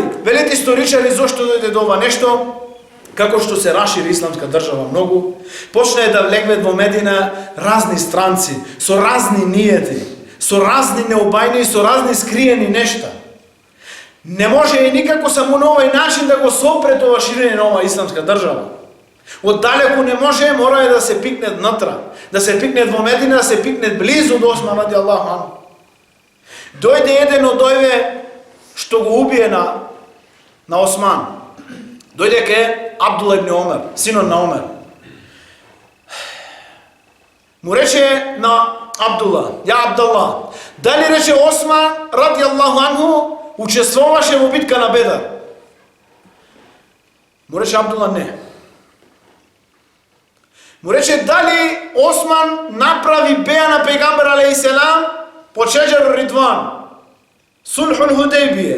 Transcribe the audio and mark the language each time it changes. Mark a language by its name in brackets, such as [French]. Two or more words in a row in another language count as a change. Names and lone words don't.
[Macedonian] Велете историчари зошто дојде до ова нешто, како што се расшири исламска држава многу, почна да влегват во Медина разни странци, со разни ниети, со разни необајни, со разни скриени нешта. Не може и никако само на овој начин да го сопре тоа ширење на оваа исламска држава. Оддалеку не може, мора да се пикне внатра, да се пикне во Медина, да се пикне близу до Осман [Arabic] رضي الله عنه. [Macedonian] Дојде еден од овие што го убие на Осман. Дојде ке Абдула ибн Омер, синот на Омер. Му рече на Абдула: "Ја Абдулла, дали рече Осман [Arabic] رضي الله عنه [Macedonian] учествуваше во битка на Бедар?" Му рече Абдула: "Не." Му рече: "Дали Осман направи беа на пегамбер алейхиссалам по [Arabic] شجرة الرضوان, صلح الحديبية?"